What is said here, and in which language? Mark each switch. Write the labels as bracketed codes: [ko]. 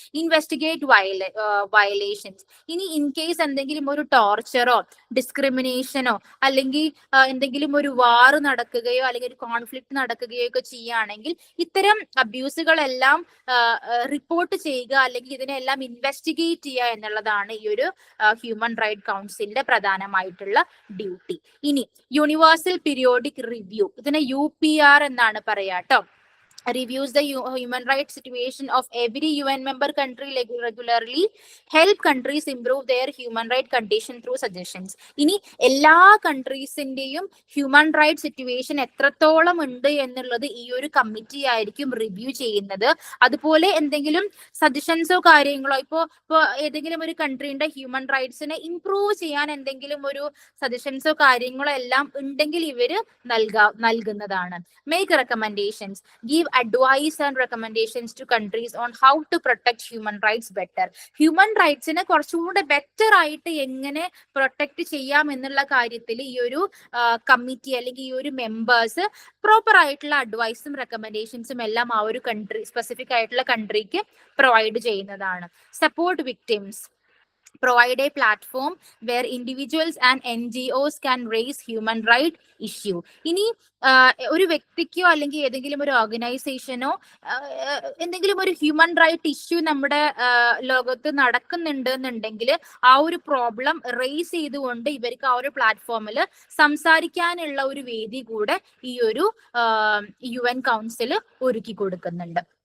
[en] Investigate violations. [ml] ഇനി in case എന്തെങ്കിലും ഒരു ടോർച്ചറോ ഡിസ്ക്രിമിനേഷനോ അല്ലെങ്കിൽ എന്തെങ്കിലും ഒരു വാർ നടക്കുകയോ അല്ലെങ്കിൽ ഒരു കോൺഫ്ലിക്ട് നടക്കുകയോ ഒക്കെ ചെയ്യുകയാണെങ്കിൽ ഇത്തരം അബ്യൂസുകളെല്ലാം റിപ്പോർട്ട് ചെയ്യുക അല്ലെങ്കിൽ ഇതിനെല്ലാം ഇൻവെസ്റ്റിഗേറ്റ് ചെയ്യുക എന്നുള്ളതാണ് ഈ ഒരു ഹ്യൂമൻ റൈറ്റ് കൗൺസിലിന്റെ പ്രധാനമായിട്ടുള്ള ഡ്യൂട്ടി. ഇനി യൂണിവേഴ്സൽ പീരിയോഡിക് റിവ്യൂ, ഇതിനെ UPR എന്നാണ് പറയാ കേട്ടോ. [en] reviews the human rights situation of every UN member country regularly, help countries improve their human right condition through suggestions. [ml] ഇനി എല്ലാ കൺട്രീസിന്റെയും ഹ്യൂമൻ റൈറ്റ് സിറ്റുവേഷൻ എത്രത്തോളം ഉണ്ട് എന്നുള്ളത് ഈ ഒരു കമ്മിറ്റി ആയിരിക്കും റിവ്യൂ ചെയ്യുന്നത്. അതുപോലെ എന്തെങ്കിലും സജഷൻസോ കാര്യങ്ങളോ ഇപ്പോ ഏതെങ്കിലും ഒരു കൺട്രീന്റെ ഹ്യൂമൻ റൈറ്റ്സിനെ ഇംപ്രൂവ് ചെയ്യാൻ എന്തെങ്കിലും ഒരു സജഷൻസോ കാര്യങ്ങളോ എല്ലാം ഉണ്ടെങ്കിൽ ഇവര് നൽകുന്നതാണ്. [en] Make recommendations, give advice and recommendations to countries on how to protect human rights better. [ml] Human റൈറ്റ്സിനെ കുറച്ചുകൂടെ ബെറ്റർ ആയിട്ട് എങ്ങനെ പ്രൊട്ടക്ട് ചെയ്യാം എന്നുള്ള കാര്യത്തിൽ ഈ ഒരു കമ്മിറ്റി അല്ലെങ്കിൽ ഈ ഒരു മെമ്പേഴ്സ് പ്രോപ്പർ ആയിട്ടുള്ള അഡ്വൈസും റെക്കമെൻഡേഷൻസും എല്ലാം ആ ഒരു കൺട്രി സ്പെസിഫിക് ആയിട്ടുള്ള കൺട്രിക്ക് പ്രൊവൈഡ് ചെയ്യുന്നതാണ്. [en] Support victims, provide a platform where individuals and NGOs can raise human right issue. [ml] ഇനി ഒരു വ്യക്തിക്കോ അല്ലെങ്കിൽ ഏതെങ്കിലും ഒരു ഓർഗനൈസേഷനോ എന്തെങ്കിലും ഒരു ഹ്യൂമൻ റൈറ്റ് ഇഷ്യൂ നമ്മുടെ ലോകത്ത് നടക്കുന്നുണ്ട് എന്നുണ്ടെങ്കിൽ ആ ഒരു പ്രോബ്ലം റേസ് ചെയ്തുകൊണ്ട് ഇവർക്ക് ആ ഒരു പ്ലാറ്റ്ഫോമിൽ സംസാരിക്കാനുള്ള ഒരു വേദി കൂടെ ഈ ഒരു UN കൗൺസിൽ ഒരുക്കി കൊടുക്കുന്നുണ്ട്.